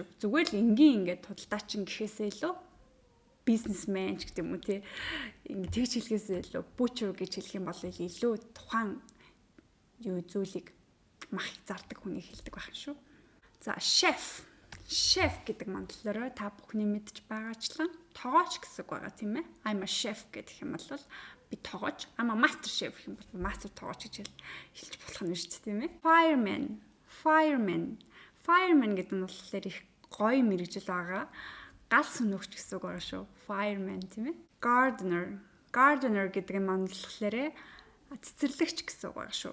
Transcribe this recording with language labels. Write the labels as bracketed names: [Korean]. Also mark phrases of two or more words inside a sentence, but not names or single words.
[Mongolian] Зүгээр л энгийн ингээд худалдаачин гэхээсээ илүү бизнесмен ч гэдэг юм уу тий. Ингээд тэгж хэлхээсээ илүү Butcher гэж хэлэх юм бол илүү тухайн юу зүйлийг мах зардаг хүнийг хэлдэг байх шүү. За chef гэдэг монголоор та бүхний мэдж байгаачлан тоогооч гэсэн үг байгаа тийм ээ. [English] I'm a chef [Mongolian] гэдэг юм бол би тоогооч. [English] I'm a master chef [Mongolian] гэх юм бол master тоогооч гэж хэлж болох нь шүү дээ тийм ээ. Fireman гэдэг нь болохоор их гоё мэрэгжил байгаа. Гал сүнөгч гэсэн үг байгаа шүү. Fireman тийм ээ. Gardener гэдэг нь монголоор цэцэрлэгч гэсэн үг байгаа шүү.